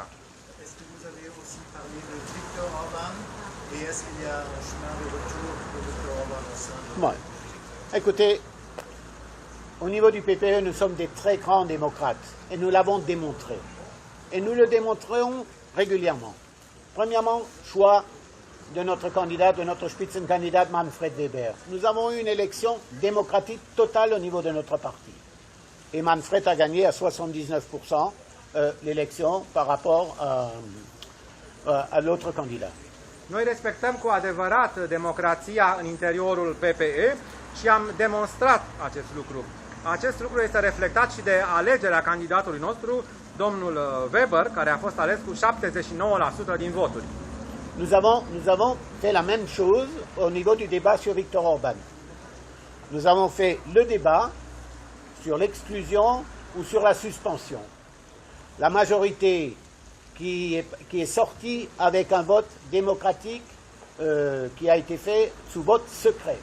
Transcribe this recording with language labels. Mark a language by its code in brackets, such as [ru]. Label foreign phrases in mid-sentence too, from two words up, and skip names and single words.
[fr] Est-ce que vous avez aussi parlé de Viktor Orban et est-ce qu'il y a un chemin de retour pour Viktor Orban au sein de... Bon. Écoutez, au niveau du PPE, nous sommes des très grands démocrates et nous l'avons démontré. Et nous le démontrons régulièrement. Premièrement, choix de notre candidat, de notre Spitzenkandidat Manfred Weber. Nous avons eu une élection démocratique totale au niveau de notre parti. Et Manfred a gagné à 79% l'élection par rapport à l'autre candidat. [ro] Noi respectăm cu adevărat democrația în interiorul PPE și am demonstrat acest lucru. Acest lucru este reflectat și de alegerea candidatului nostru, domnul Weber, care a fost ales cu 79% din voturi. [fr] Nous avons fait la même chose au niveau du débat sur Viktor Orban. Nous avons fait le débat sur l'exclusion ou sur la suspension. La majorité qui est sortie avec un vote démocratique qui a été fait sous vote secret.